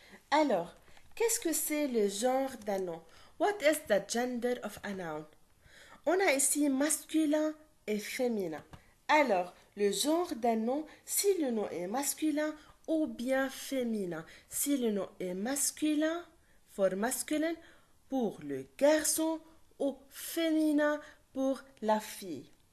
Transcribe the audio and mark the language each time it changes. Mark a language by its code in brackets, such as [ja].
[fr] Alors, qu'est-ce que c'est le genre d'un nom? [en] What is the gender of a noun? [fr] On a ici masculin et féminin. Alors, le genre d'un nom, si le nom est masculin ou bien féminin. Si le nom est masculin, [en] for masculine, [fr] pour le garçon ou féminin pour la fille.